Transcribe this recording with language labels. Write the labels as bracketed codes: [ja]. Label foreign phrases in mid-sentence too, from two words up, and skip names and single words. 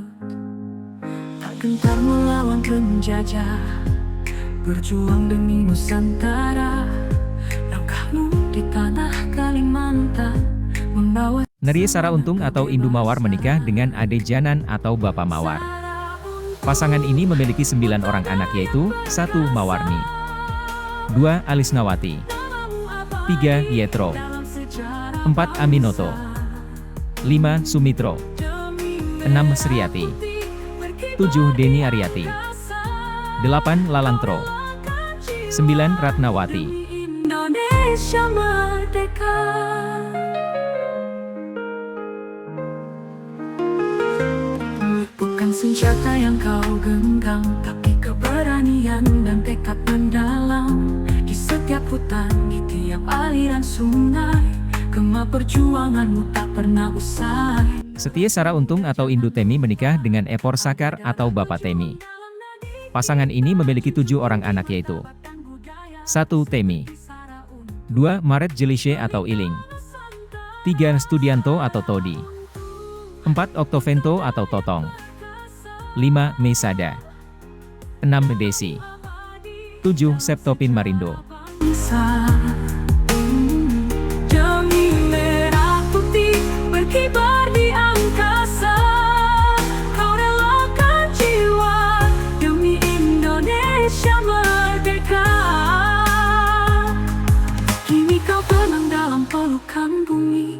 [id] Tak gentar melawan penjajah, berjuang demi Nusantara. Langkahmu di tanah Kalimantan membawa. Neri Sara Untung atau Indu Mawar menikah dengan Ade Janan atau Bapak Mawar. Pasangan ini memiliki 9 orang anak yaitu 1. Mawarni. 2. Alisnawati. 3. Yetro. 4. Aminoto. 5. Sumitro. 6. Sriati. 7. Deni Ariati. 8. Lalantro. 9. Ratnawati. Indonesia Merdeka. Bukan senjata yang kau genggam, tapi keberanian dan tekad mendalam. Di setiap hutan, di tiap aliran sungai, gema perjuanganmu tak pernah usai. Setia Sara Untung atau Indu Temi menikah dengan Epor Sakar atau Bapak Temi. Pasangan ini memiliki 7 orang anak yaitu 1. Temi. 2. Maret Jelishe atau Iling. 3. Studianto atau Todi. 4. Oktovento atau Totong. 5. Mesada. 6. Desi. 7. Septopin Marindo. Demi merah putih berkibar di angkasa, kau relakan jiwa demi Indonesia Merdeka. Kini kau tenang dalam pelukan bumi.